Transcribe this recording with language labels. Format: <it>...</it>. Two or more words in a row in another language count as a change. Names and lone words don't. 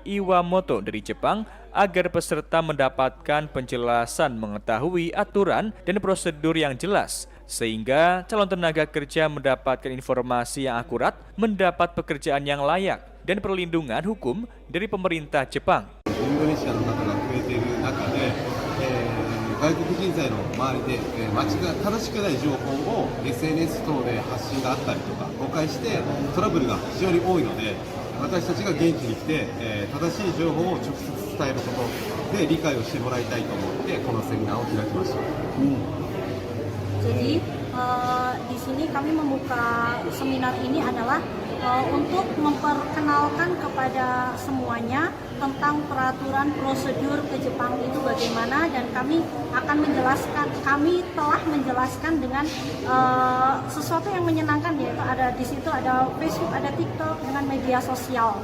<id>Iwamoto dari Jepang agar peserta mendapatkan penjelasan mengetahui aturan dan prosedur yang jelas sehingga calon tenaga kerja mendapatkan informasi yang akurat, mendapat pekerjaan yang layak dan perlindungan hukum dari pemerintah Jepang.</id> <ja>Indonesia の方が増えている中で、外国人材の周りで、正しくない情報を SNS 等で発信があったりとか誤解してトラブルが非常に多いので私たちが現地に来て、正しい情報を直接伝えることで理解をしてもらいたいと思ってこのセミナーを開きました。</ja> <id>Jadi di sini kami membuka seminar ini adalah untuk memperkenalkan kepada semuanya tentang peraturan prosedur ke Jepang itu bagaimana dan kami telah menjelaskan dengan sesuatu yang menyenangkan yaitu ada di situ ada Facebook, ada TikTok dengan media sosial.</id>